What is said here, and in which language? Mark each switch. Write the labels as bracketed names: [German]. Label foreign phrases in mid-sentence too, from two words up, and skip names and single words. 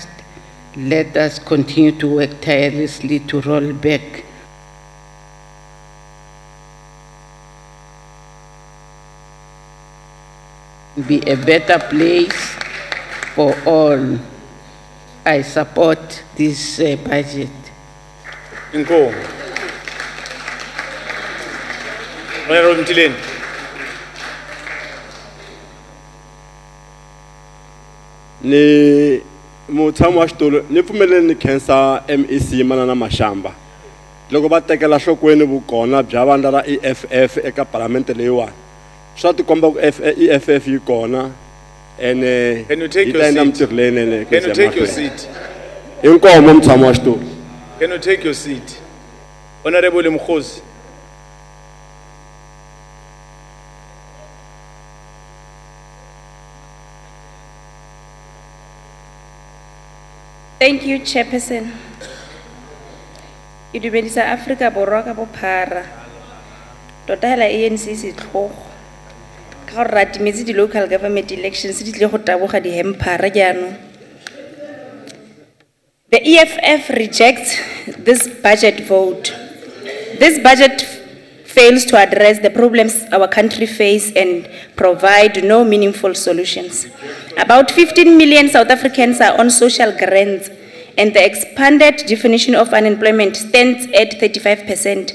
[English] Let us continue to work tirelessly to roll back be a better place for all. I support this budget. [Tsonga] Inko. Honorable Mtileni. Ni mutshami wa xitulu ni pfumeleni ni khensa MEC Manana Mashamba loko va tekela nhlokweni vukona bya vandla ra EFF eka palamende leyiwani swa tikomba ku EFF yi kona ene [English] Can you take [Tsonga] yi [English] your [Tsonga] ta endla [English] seat? [Tsonga] mintirho leyinene [English] Can you take your seat? [Tsonga] inkomo mutshami wa xitulu. [English] Can you take your seat? Honorable Mkhosi. Thank you, Chairperson. [Tswana] Ke dumedisa Afrika Borwa ka bophara. Tota hela ANC setlhogo. Ka gore ra timetse di [English] local government elections [Tswana] di tle go taboga di hempara jaanong. [English] The EFF rejects this budget vote. This budget fails to address the problems our country faces and provide no meaningful solutions. About 15 million South Africans are on social grants, and the expanded definition of unemployment stands at 35%.